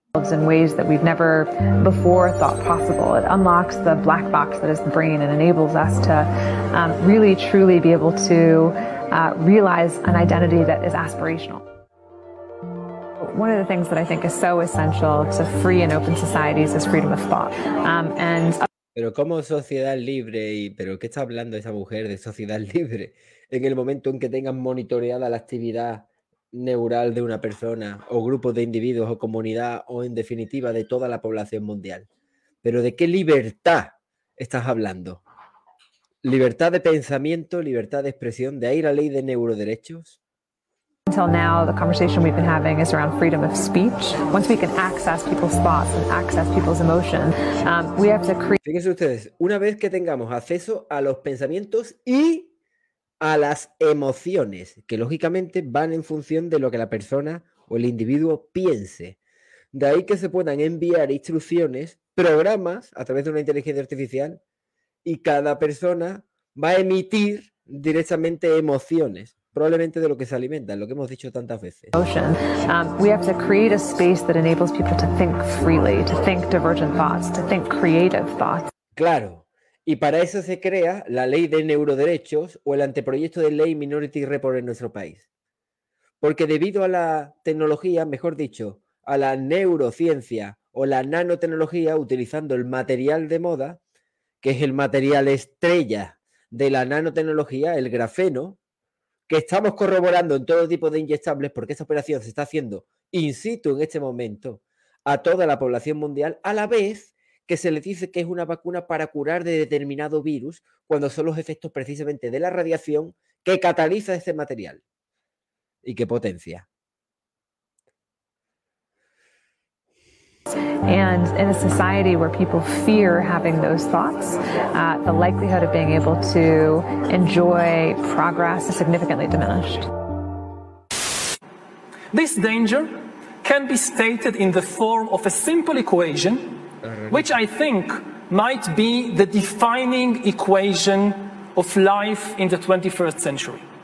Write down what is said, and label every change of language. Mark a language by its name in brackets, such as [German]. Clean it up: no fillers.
[English] In ways that we've never before thought possible. It unlocks the black box that is the brain and enables us to really, truly be able to realize an identity that is aspirational. One of the things that I think is so essential to free and open societies is freedom of thought. [Spanish] Pero ¿cómo sociedad libre? Y ¿pero qué está hablando esa mujer de sociedad libre? En el momento en que tengan monitoreada la actividad neural de una persona o grupo de individuos o comunidad o en definitiva de toda la población mundial. ¿Pero de qué libertad estás hablando? ¿Libertad de pensamiento, libertad de expresión? ¿De ahí la ley de neuroderechos? [English] Until now, the conversation we've been having is around freedom of speech. Once we can access people's thoughts and access people's emotions, we have to create... [Spanish] Fíjense ustedes, una vez que tengamos acceso a los pensamientos y a las emociones, que lógicamente van en función de lo que la persona o el individuo piense. De ahí que se puedan enviar instrucciones, programas, a través de una inteligencia artificial, y cada persona va a emitir directamente emociones. Probablemente de lo que se alimenta, lo que hemos dicho tantas veces. [English] We have to create a space that enables people to think freely, to think divergent thoughts, to think creative thoughts. [Spanish] Claro, y para eso se crea la ley de neuroderechos o el anteproyecto de ley Minority Report en nuestro país. Porque debido a la tecnología, mejor dicho, a la neurociencia o la nanotecnología, utilizando el material de moda, que es el material estrella de la nanotecnología, el grafeno, que estamos corroborando en todo tipo de inyectables, porque esta operación se está haciendo in situ en este momento a toda la población mundial, a la vez que se le dice que es una vacuna para curar de determinado virus, cuando son los efectos precisamente de la radiación que cataliza este material y que potencia. [English] And in a society where people fear having those thoughts, the likelihood of being able to enjoy progress is significantly diminished. This danger can be stated in the form of a simple equation, which I think might be the defining equation of life in the 21st century.